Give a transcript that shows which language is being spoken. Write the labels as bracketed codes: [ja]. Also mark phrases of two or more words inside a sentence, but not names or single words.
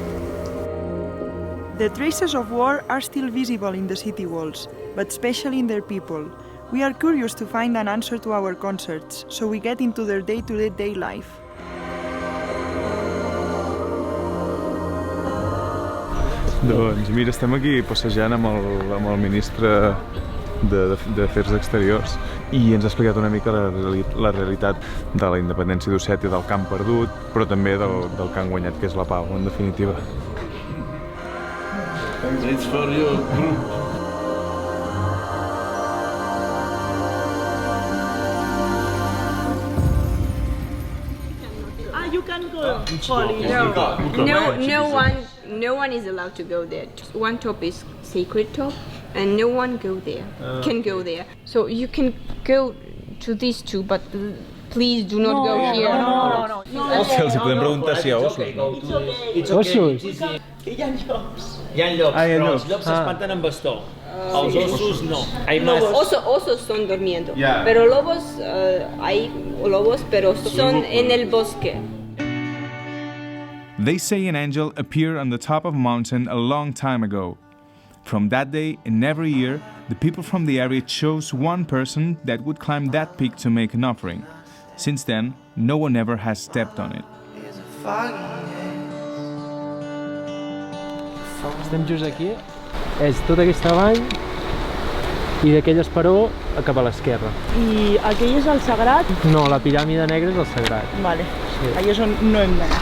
[en] The traces of war are still visible in the city walls, but especially in their people. We are curious to find an answer to our concerts, so we get into their day-to-day life. [ca] Doncs mira, estem aquí passejant amb el ministre d'Afers Exteriors i ens ha explicat una mica la realitat de la independència d'Ossètia, del camp perdut, però també del que han guanyat, que és la pau, en definitiva. [en] It's for your group. You can go, Polly. No one is allowed to go there. One top is sacred top, and no one can go there. So you can go to these two, but please do not go here. No. [ca] Els podem preguntar si hi ha ossos, no? Ossos? Hi ha llops. Hi ha llops, Ah, hi ha però llops. els llops s'espanten amb bastó. Els ossos no. [es] Osos son durmiendo, [en] Yeah. [es] pero lobos, hay lobos, pero son en el bosque. [en] They say an angel appeared on the top of a mountain a long time ago. From that day and every year, the people from the area chose one person that would climb that peak to make an offering. Since then, no one ever has stepped on it. [ca] Estem just aquí. És tota aquesta vall i d'aquell esperó cap a l'esquerra. I aquell és el sagrat? No, la piràmide negra és el sagrat. Vale, Sí. allà és on no hem d'anar.